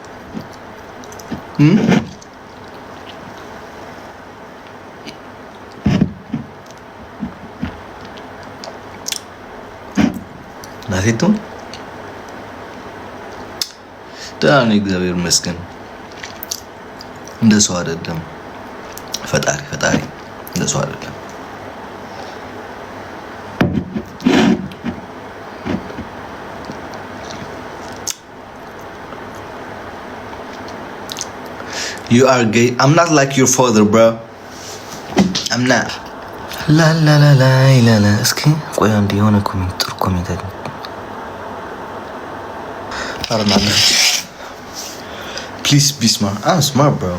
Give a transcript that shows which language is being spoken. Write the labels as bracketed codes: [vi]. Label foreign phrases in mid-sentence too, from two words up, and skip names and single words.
[am] ናቴቶ ደህና ነኝ እግዚአብሔር ይመስገን። እንደ ሰው አይደለም ፈጣሪ እንደ ሰው አይደለም። [en] You are gay. I'm not like your father, bro. I'm not. [am] ላ እስኪ ቆይ አንድ የሆነ ጥሩ ኮሜንት አለ። [en] Please be smart. I'm smart, bro.